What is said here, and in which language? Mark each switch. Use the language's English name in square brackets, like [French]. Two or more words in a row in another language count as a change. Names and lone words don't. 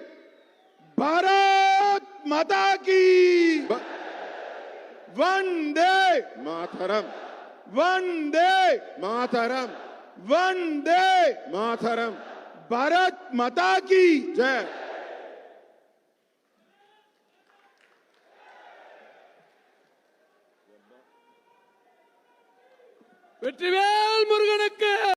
[Hindi] भारत माता की वंदे மாதரம், वंदे மாதரம், वंदे மாதரம். भारत माता की ஜெய். [Tamil] வெற்றிவேல் முருகனுக்கு.